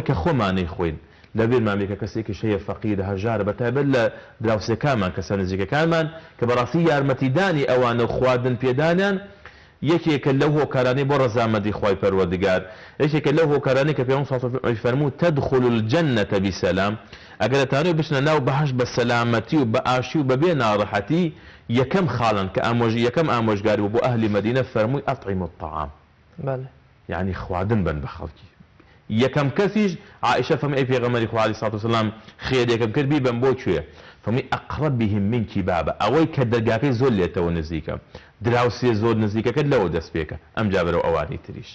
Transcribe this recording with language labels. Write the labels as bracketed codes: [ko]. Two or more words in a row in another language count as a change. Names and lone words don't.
[ckb] کە خۆمانەی خۆین لەبێرمان بێکە کەسێکی شەیە فەقیرە هەژارە بەتایبەت لە دراوسەکانمان کەسە نزیکەکانمان کە بەڕاستی یارمەتیدانی ئەوانە خواردن پێدانیان یەکێکە لەو هۆکارانەی بۆ ڕەزامەندی خوای پەروەردگار یەکێکە لەو هۆکارانەی کە پێغەمبەر [ar] صلی الله علیه [ckb] و فەرموو [ar] تدخل الجنة بسلام [ckb] ئەگەر دەتانەوێت بچنە ناو بەهەشت بە سەلامەتی و بە ئاشی و بەبێ ناڕەحەتی یەکەم خاڵن کە یەکەم ئامۆژگاری بوو بۆ ئەهلی مەدینە فەرمووی [ar] ئەطعیموا الطعام [ckb] یعنی خواردن بن بە خەڵکی یەکەم کەسیش عائشە فەرمی ئەی پێغەمبەری خوا [ar] عەلەیهی سڵاتو وسەلام [ckb] خێرێکم کرد بیبەم بۆ کوێ فەرمی [ar] ئەقرەبیهم منکی [ckb] بابە ئەوەی کە دەرگاکەی زۆر لێتەوە نزیکە دراوسێ زۆر نزیکەکەت لەوە دەست پێکە ئەمجا بەرەو ئەوانی تریش.